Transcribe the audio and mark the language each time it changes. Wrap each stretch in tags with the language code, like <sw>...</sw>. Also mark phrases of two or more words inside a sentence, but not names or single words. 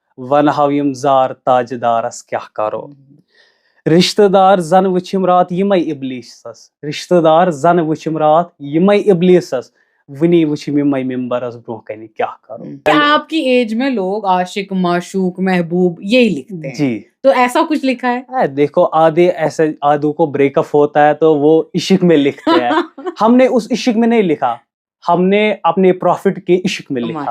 <ks>ونہو یم زار تاجدارس کیا کرو. رشتہ دار زن وچھم رات یمے ابلیسس، رشتہ دار زن وچھم رات یمے ابلیسس، ونی وچھم یمے ممبرس برونہ کنہ کیا کرو.</ks> <ur>آپ کی ایج میں لوگ عاشق، معشوق، محبوب یہی لکھتے ہیں. جی تو ایسا کچھ لکھا ہے؟ دیکھو آدھے ایسے آدھوں کو</ur> <en>break up</en> <ur>ہوتا ہے تو وہ عشق میں لکھتے ہیں. ہم نے اس عشق میں نہیں لکھا، ہم نے اپنے پروفٹ کے عشق میں لکھا.</ur>